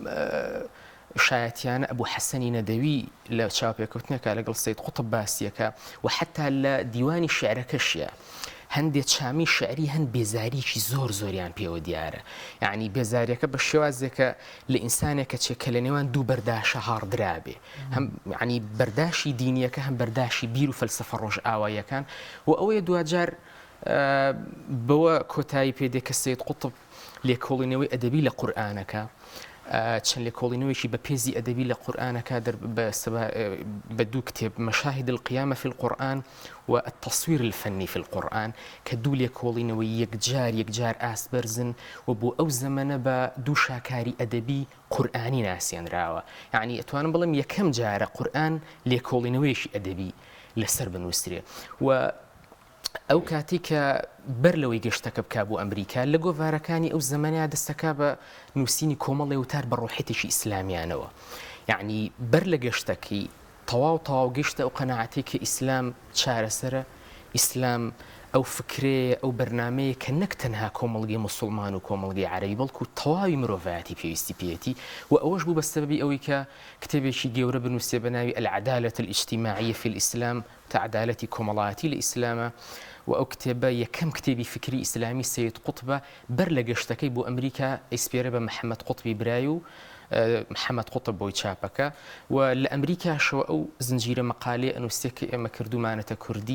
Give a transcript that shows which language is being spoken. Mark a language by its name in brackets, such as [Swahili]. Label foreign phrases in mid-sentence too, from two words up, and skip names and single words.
[Central Kurdish] شایەتیانە ئەبوو حەسەنی نەدەوی لە چاوپێکەوتنێکە لەگەڵ سەید قوتب باسیەکە و حتا لە دیوانی شعرەکەشیە هەندێک چامی شعری هەند بێزاریکی زۆریان پێوە دیارە یعنی بێزاریەکە بە شێوازێکە لە ئینسانێکە چێکە لە نێوان دوو بەرداشە هاڕدرابێ هەم ینی بەرداشی دینیەکە هەم بەرداشی بیر و فەلسفە ڕۆژئاواییەکان و ئەوەیە دوجار بەوە کۆتایی پێدێ کە سەید قوتب لێکۆڵینەوەی ئەدەبی لە قورئانەکە چەند لێکۆڵینەوەیکی بە پێزی ئەدەبی لە قورئانەکە بە دوو کتێب مەشاهد القیامة في القرآن والتصوير الفني في القرآن کە دوو لێکۆڵینەوەی یەکجار ئاسبەرزن و بۆ ئەو زەمەنە بە دوو شاکاری ئەدەبی قورئانی ناسێنراوە یعنی ئەتوانم بڵێم یەکەم جارە قورئان لێکۆڵینەوەیەکی ئەدەبی لەسەر بنووسرێ و ئەو کاتی کە بەر لەوەی گەشتەکە بکا بۆ ئەمریکا لە گۆڤارەکانی ئەو زەمانیا دەستەکە بە نووسینی کۆمەڵی وتار بە ڕۆحێتێکی ئیسلامیانەوە یعنی بەر لە گەشتەکەی تەواو گەشتە ئەو قەناعەتی کە ئیسلام چارەسەرە ئیسلام ئەو فکرەیە ئەو بەرنامەیە کە نەک تەنها کۆمەڵگەی موسڵمان و کۆمەڵگەی عەرەبی بەڵکو تەواوی مرۆڤایەتی پێویستی پێیەتی و ئەوەش بوو بە سەبەبی ئەوەی کە کتێبێکی گەورە بنووسێ بە ناوی العدالة الاجتماعية في الإسلام تعدالەتی کۆمەڵایەتی لە ئیسلامە و ئەو کتێبە یەکەم کتێبی فکری ئیسلامی سەید قوتبە بەر لە گەشتەکەی بۆ ئەمریکا ئەیسپێرە بە محەممەد قوتبی برای و محەممەد قوتب بۆی چاپەکە و لە ئەمریکاشەوە ئەو زنجیرە مەقالێ ئەنووسێکی ئێمە کردومانەتە کوردی